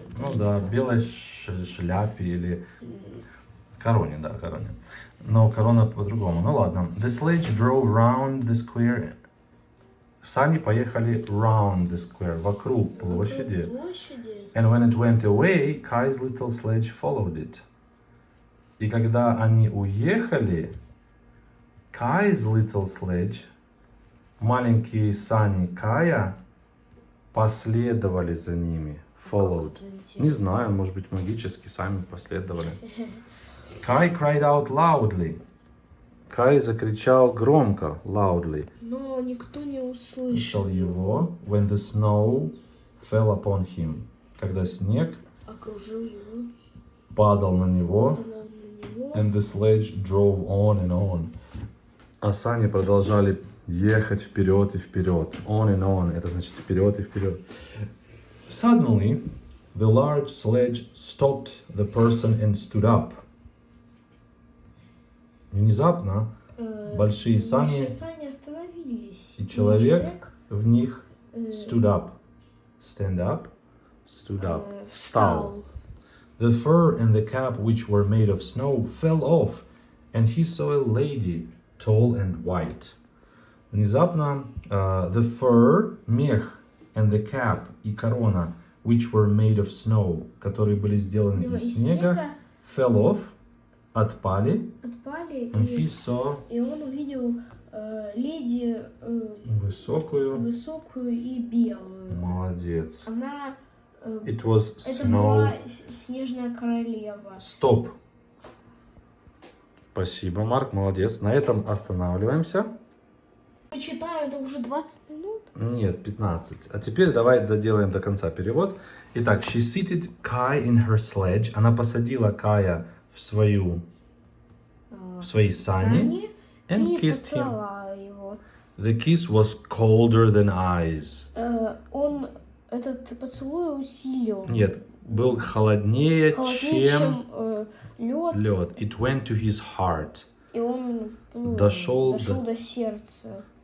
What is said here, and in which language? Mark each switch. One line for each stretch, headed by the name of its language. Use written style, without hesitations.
Russian: Ну да, белой шляпе или короне, да, короне. Но корона по-другому. Ну ладно.
English: The sledge drove round the square.
Russian: Сани поехали
English: round the square,
Russian: вокруг площади.
English: And when it went away, Kai's little sledge followed it.
Russian: И когда они уехали,
English: Kai's little sledge,
Russian: маленькие сани Кая, последовали за ними.
English: Followed.
Russian: Не знаю, может быть, магически сами последовали.
English: Kai cried out loudly.
Russian: Кай закричал громко,
English: loudly.
Russian: Но никто не услышал Слышал его.
English: When the snow fell upon him.
Russian: Когда снег окружил его, падал на него. на него.
English: And the sledge drove on and on.
Russian: А сани продолжали ехать вперед и вперед.
English: On and on.
Russian: Это значит вперед и вперед.
English: Suddenly, the large sledge stopped the person and stood up.
Russian: Внезапно большие сани остановились. и человек в них
English: stood up. Stand up. Stood up.
Russian: Встал.
English: The fur and the cap, which were made of snow, fell off, and he saw a lady, tall and white.
Russian: Внезапно
English: the fur,
Russian: мех,
English: and the cap,
Russian: и корона,
English: which were made of snow,
Russian: которые были сделаны из снега,
English: fell off,
Russian: отпали,
English: and he saw,
Russian: и он увидел леди высокую и белую. Молодец. Она
English: It was
Russian: это
English: snow.
Russian: была снежная королева. Стоп. Спасибо, Марк, молодец. На этом останавливаемся. Мы читаем, это уже 20 минут. Нет, 15. А теперь давай доделаем до конца перевод.
English: Итак, she seated Kai in her sledge.
Russian: Она посадила Кая в свои сани and и
English: kissed him.
Russian: поцеловала его.
English: The kiss was colder than ice.
Russian: Он этот поцелуй усилил. Нет, был холоднее, чем лед. лед.
English: It went to his heart.
Russian: И он Дошел до сердца.